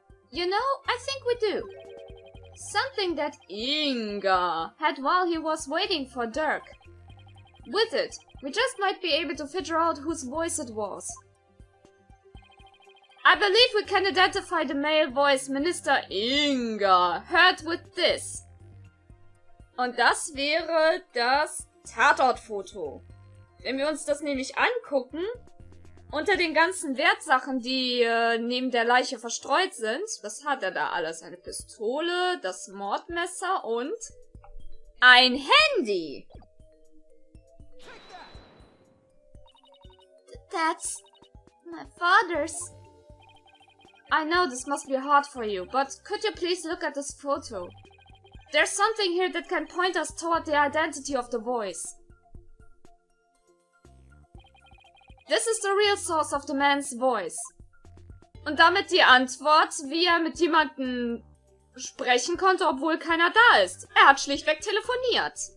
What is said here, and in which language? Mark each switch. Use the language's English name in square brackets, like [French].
[English] You know, I think we do. Something that Inga had while he was waiting for Dirk. With it, we just might be able to figure out whose voice it was. I believe we can identify the male voice Minister Inga heard with this. [German] Und das wäre das Tatortfoto. Wenn wir uns das nämlich angucken, unter den ganzen Wertsachen, die neben der Leiche verstreut sind, was hat er da alles? Eine Pistole, das Mordmesser und ein Handy. [English] That's my father's. I know this must be hard for you, but could you please look at this photo? There's something here that can point us toward the identity of the voice. This is the real source of the man's voice. [German] Und damit die Antwort, wie er mit jemandem sprechen konnte, obwohl keiner da ist. Er hat schlichtweg telefoniert.